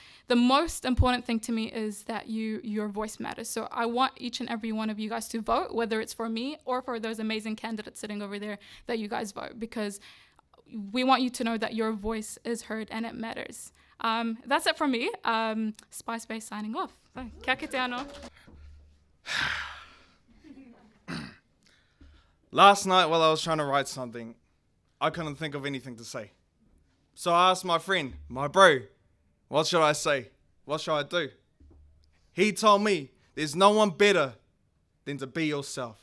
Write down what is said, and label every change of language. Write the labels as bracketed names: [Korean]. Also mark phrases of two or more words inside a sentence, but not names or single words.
[English] The most important thing to me is that your voice matters. So I want each and every one of you guys to vote, whether it's for me or for those amazing candidates sitting over there, that you guys vote, because we want you to know that your voice is heard and it matters. That's it from me. Spice Bay signing off. [Māori] Kia kite anō. [English] Last night while I was trying to write something, I couldn't think of anything to say. So I asked my friend, my bro, what should I say? what shall I do? He told me there's no one better than to be yourself.